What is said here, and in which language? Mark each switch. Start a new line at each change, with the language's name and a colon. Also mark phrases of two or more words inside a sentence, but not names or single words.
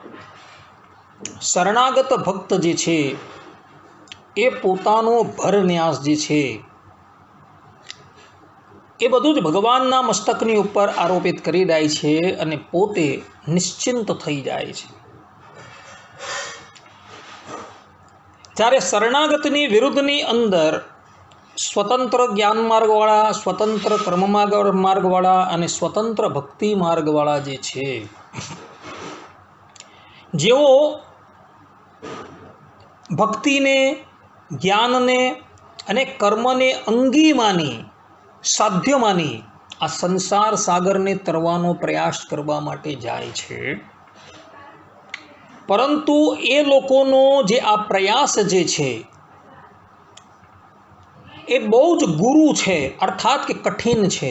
Gujarati: શરણાગત ભક્ત જે છે એ પોતાનો ભરન્યાસ જે છે એ બધું જ ભગવાનના મસ્તકની ઉપર આરોપિત કરી દે છે અને પોતે નિશ્ચિંત થઈ જાય છે छे। ત્યારે શરણાગતની વિરુદ્ધની અંદર સ્વતંત્ર જ્ઞાન માર્ગવાળા, સ્વતંત્ર કર્મ માર્ગવાળા અને સ્વતંત્ર ભક્તિ માર્ગવાળા જે છે, જેઓ ભક્તિ ને, જ્ઞાન ને અને કર્મ ને અંગી માની, સાધ્ય માની આ સંસાર સાગર ને તરવાનો પ્રયાસ કરવા માટે જાય છે, પરંતુ એ લોકોનો જે આ પ્રયાસ જે છે એ બહુ જ ગુરુ છે, અર્થાત કે કઠિન છે।